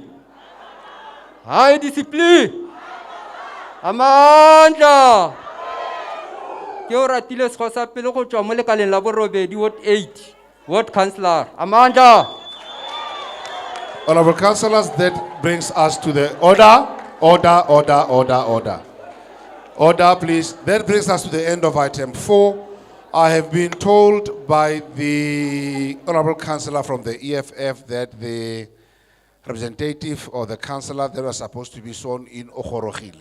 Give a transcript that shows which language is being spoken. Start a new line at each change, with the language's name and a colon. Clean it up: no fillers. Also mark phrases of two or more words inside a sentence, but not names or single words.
English: High discipline. Amandla.
Tswana: Ke o ratile sekgosa pele go tswa mo lekaleng la borobedi Ward 8.
English: Ward Councillor. Amandla. Honorable councillors, that brings us to the order. Order, please. That brings us to the end of item 4. I have been told by the honorable councillor from the EFF that the representative or the councillor that was supposed to be sworn in Okhorogile.